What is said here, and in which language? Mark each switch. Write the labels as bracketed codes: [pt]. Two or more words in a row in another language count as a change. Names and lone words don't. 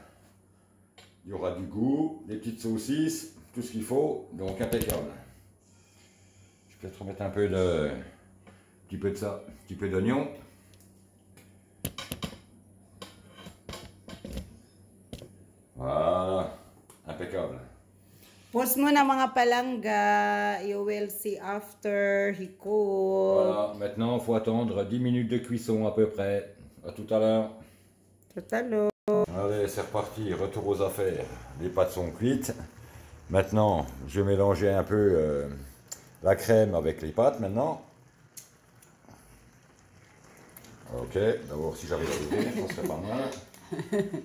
[fr] Il y aura du goût, des petites saucisses, tout ce qu'il faut, donc impeccable. Je vais peut-être remettre un petit peu de ça, un petit peu d'oignon. Voilà. impeccable. [tl] Post mo na mga palangga. [en] You will see after he cook. [fr] Voilà, maintenant il faut attendre 10 minutes de cuisson à peu près. À tout à l'heure. Tout à l'heure. Allez, c'est reparti, retour aux affaires. Les pâtes sont cuites. Maintenant, je vais mélanger un peu la crème avec les pâtes maintenant. Ok, d'abord si j'avais à l'ouvrir, ça serait pas mal.